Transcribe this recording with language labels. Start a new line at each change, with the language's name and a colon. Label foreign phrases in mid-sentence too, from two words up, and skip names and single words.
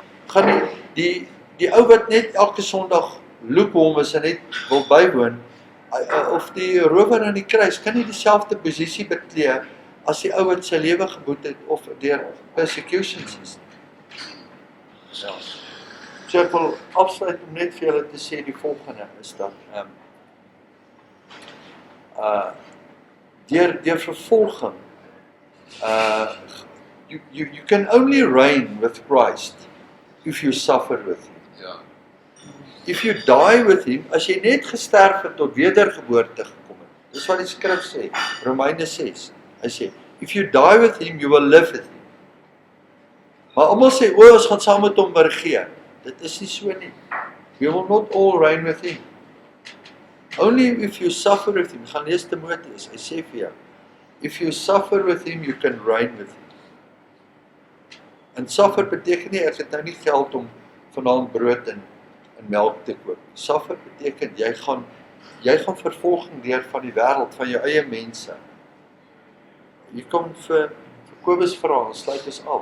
Afrikaans: Gaan die ou wat net elke Sondag lukewarm is en net wil bywoon, of die rower aan die kruis kan nie dieselfde posisie beklee as die ou wat sy lewe geboet het of deur persecutions is. So ek wil afsluit om net vir julle te sê die volgende is dat deur vervolging
English: you can only reign with Christ if you suffer with him.
Afrikaans: Ja.
English: If you die with him,
Afrikaans: as jy net gesterf het tot wedergeboorte gekom het. Dis wat die skrif sê, Romeine 6. Hy sê,
English: if you die with him, you will live with him.
Afrikaans: Maar almal sê, ons gaan saam met hom regeer. Dit is nie so nie.
English: We will not all reign with him. Only if you suffer with him,
Afrikaans: gaan lees Timoteus, hy sê vir jou,
English: if you suffer with him, you can reign with him.
Afrikaans: En suffer beteken nie, ek het nou nie geld om vanaand brood en melk te koop. Suffer beteken, jy gaan vervolging deur van die wêreld, van jou eie mense. Jy kom vir Kobus vra, sluit ons af.